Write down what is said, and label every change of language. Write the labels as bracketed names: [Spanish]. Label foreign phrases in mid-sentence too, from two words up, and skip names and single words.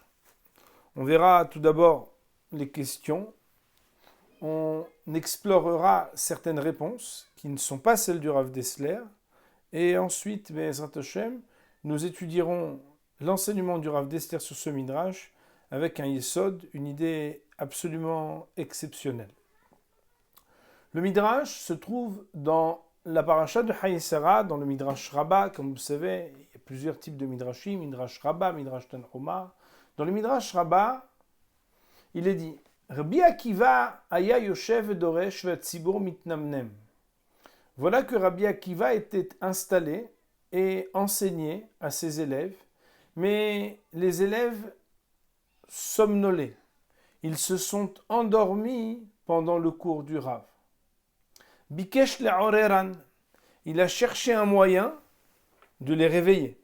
[French] On verra tout d'abord les questions, on explorera certaines réponses qui ne sont pas celles du Rav Dessler, et ensuite, [Hebrew] בעזרת השם, [French] nous étudierons l'enseignement du Rav Dessler sur ce midrash avec un yesod, une idée absolument exceptionnelle. Le midrash se trouve dans la paracha de Hayé Sarah, dans le midrash Rabbah. Comme vous savez, il y a plusieurs types de midrashim, midrash Rabbah, midrash Tanhuma. Dans le midrash Rabbah, il est dit Rabbi Akiva [Hebrew] היה יושב ודורש והציבור מתנמנם. [French] Voilà que Rabbi Akiva était installé et enseigné à ses élèves, mais les élèves somnolaient. Ils se sont endormis pendant le cours du Rav. [Hebrew] ביקש לעוררן, [French] il a cherché un moyen de les réveiller.